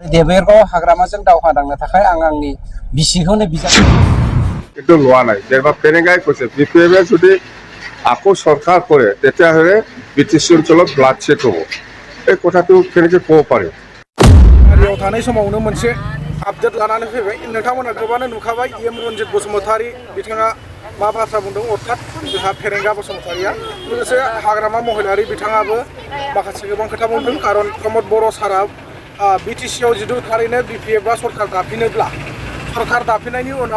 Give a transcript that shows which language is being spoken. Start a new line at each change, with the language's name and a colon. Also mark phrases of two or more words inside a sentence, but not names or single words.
Bodo: देबेरगाव हाग्रामाजों दावहा नांनो थाखाय आं आंनि बिसिखौनो बिजाब
Assamese: কিন্তু লোৱা নাই যেনিবা ফেৰেঙাই কৈছে বিপিএমে যদি আকৌ চৰকাৰ কৰে তেতিয়াহ'লে বিটিচি অঞ্চলত ব্লাডশ্বেড হ'ব এই কথাটো কেনেকৈ ক'ব পাৰি
Bodo: गारियाव थानाय समावनो मोनसे आपडेट लानानै फैबाय नोंथांमोना गोबाङानो नुखाबाय एम रन्जित बसुमतारी बिथाङा मा बाथ्रा बुंदों अर्थात जोंहा फेरेंगा बसुमतारिया लोगोसे हाग्रामा महिलारि बिथाङाबो माखासे गोबां खोथा बुंदों खारन प्रमद बर' सारा बिटिसिआव जिदु थारैनो बिपिएफआ सरकार दाफिनोब्ला सरकार दाफिननायनि उनाव